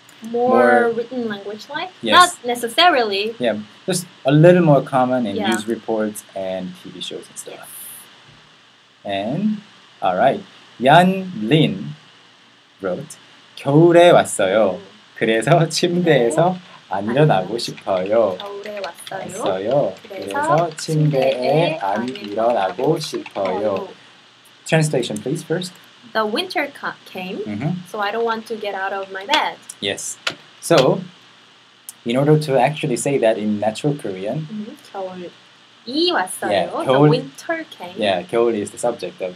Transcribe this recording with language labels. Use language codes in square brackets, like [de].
[en] more written language like? Yes. Not necessarily. Yeah, just a little more common in Yeah. news reports and TV shows and stuff. Yes. And alright, Yan Lin wrote [ko] 겨울에 왔어요. 그래서 침대에서 안 일어나고 싶어요. 겨울에 왔어요. 왔어요. 그래서 침대에 안 일어나고 싶어요. [en] Translation, please, first. The winter came, Mm-hmm. so I don't want to get out of my bed. Yes. So, in order to actually say that in natural Korean, [ko] 겨울이 왔어요. [en] Yeah, The [ko] 겨울- [en] winter came. yeah, 겨울 is the subject of